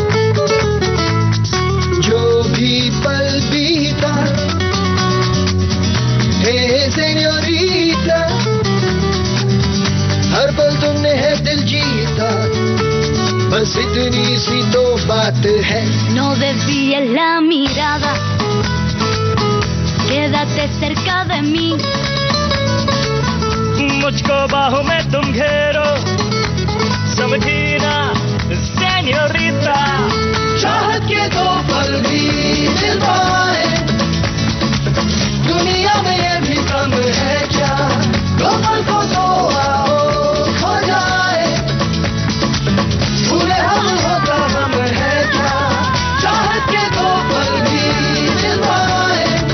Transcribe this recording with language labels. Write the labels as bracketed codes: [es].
[hi] जो भी पल बीता हे señorita, हर पल तुमने है दिल जीता, बस इतनी सी तो बात है. [es] No desvíes la mirada, quédate cerca de mí. [hi] मुझको बाहों में तुम घेरो, समझी ना señorita. चाहत के दो पल भी मिल पाए, दुनिया में ये भी कम है क्या, दो पल को तो आओ हो जाए, भूले हम होता हम है क्या, चाहत के दो पल भी मिल पाए,